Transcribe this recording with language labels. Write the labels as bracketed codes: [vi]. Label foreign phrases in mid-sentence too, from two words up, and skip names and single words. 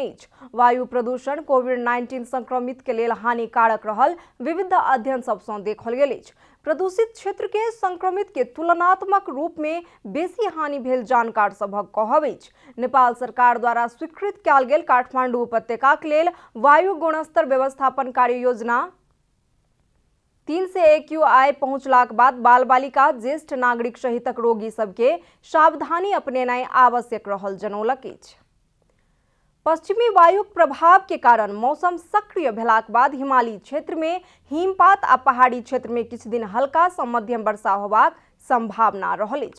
[mai] वायु प्रदूषण कोविड-19 संक्रमित के लेल हानिकारक रहल विविध अध्ययन सबसँ देखल गेल अछि। प्रदूषित क्षेत्र के संक्रमित के तुलनात्मक रूप में बेसी हानि भेल जानकार सभक कहब अछि। नेपाल सरकार द्वारा स्वीकृत कयल गेल काठमांडू उपत्यकाक लेल वायु गुणस्तर व्यवस्थापन कार्य योजना 3 से AQI पहुंचलाक बाद बाल बालिका ज्येष्ठ नागरिक सहितक रोगी सबके सावधानी अपनेनाइ आवश्यक रहल जनौलक अछि। पश्चिमी वायुक प्रभाव के कारण मौसम सक्रिय भेलाक बाद हिमालयी क्षेत्र में हिमपात आ पहाड़ी क्षेत्र में किछु दिन हल्का सँ मध्यम वर्षा होबाक संभावना रहल अछि।